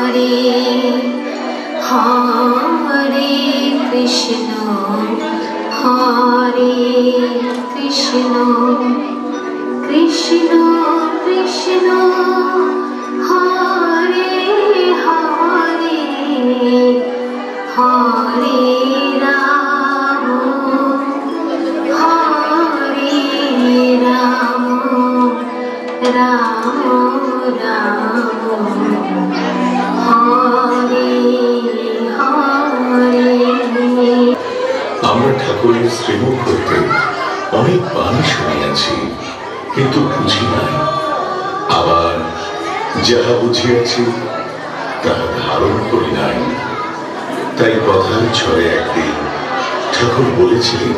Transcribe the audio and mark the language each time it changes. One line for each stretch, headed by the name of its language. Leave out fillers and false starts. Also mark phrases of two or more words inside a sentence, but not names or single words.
Sanskrit: हरे कृष्ण कृष्ण कृष्ण हरे हरे हरे राम हरे राम राम राम हरे हरे।
Bangla: আমরা ঠাকুরের শ্রীমুখ হইতে অনেক বাণী শুনিয়াছি, কিন্তু বুঝি নাই। আবার যাহা বুঝিয়াছি তাহা ধারণ করি নাই। তাই কথার ছড়ে একদিন ঠাকুর বলেছিলেন,